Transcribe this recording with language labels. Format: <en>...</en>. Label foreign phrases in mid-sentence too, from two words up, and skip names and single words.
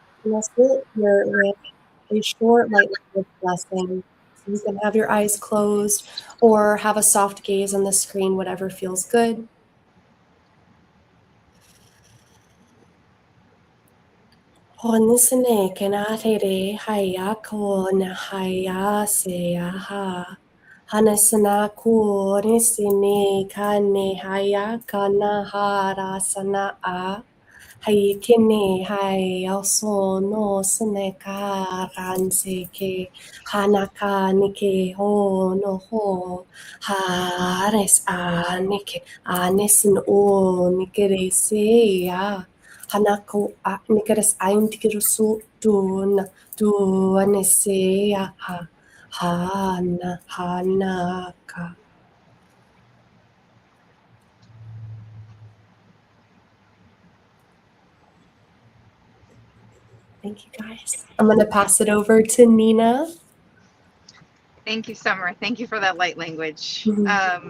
<en>us with a short light language blessing. So you can have your eyes closed or have a soft gaze on the screen, whatever feels good. Honisane kenatere haya ko na haya se aha. Hanasana ku nisine kane haya kana harasana a. Hai kene hai also no sene ka ran se ke hanaka nike ho no ho hares a nike anesin o nikere se ya hanako a nikeres ein tikerusu tu anese ya ha hanaka. Thank you, guys. I'm going to pass it over to Nina. Thank you, Summer. Thank you for that light language. Mm-hmm.</en>